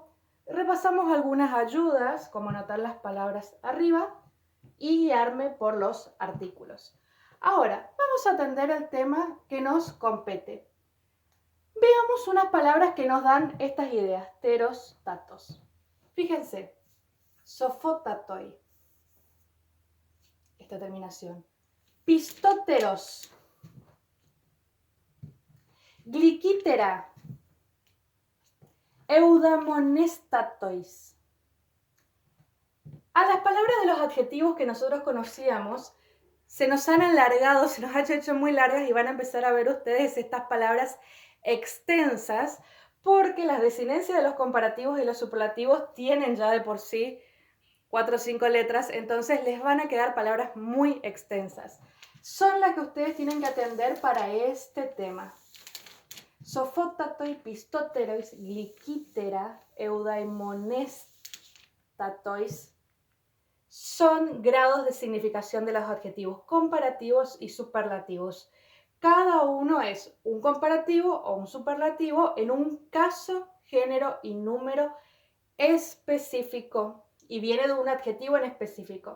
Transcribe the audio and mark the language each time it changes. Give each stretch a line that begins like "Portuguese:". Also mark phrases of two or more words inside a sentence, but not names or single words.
Spanish: Repasamos algunas ayudas, como anotar las palabras arriba y guiarme por los artículos. Ahora, vamos a atender el tema que nos compete. Veamos unas palabras que nos dan estas ideas,
Greek: τερος, τατος.
Spanish: Fíjense, sofotatoi, esta terminación.
Greek: πιστότερος, γλυκυτέρα, εὐδαιμονεστάτοις.
Spanish: A las palabras de los adjetivos que nosotros conocíamos, se nos han alargado, se nos han hecho muy largas y van a empezar a ver ustedes estas palabras extensas porque las desinencias de los comparativos y los superlativos tienen ya de por sí 4 o 5 letras, entonces les van a quedar palabras muy extensas. Son las que ustedes tienen que atender para este tema.
Greek: σοφώτατοι, πιστοτέροις, γλυκυτέρα, εὐδαιμονεστάτοις
Spanish: son grados de significación de los adjetivos comparativos y superlativos. Cada uno es un comparativo o un superlativo en un caso, género y número específico y viene de un adjetivo en específico.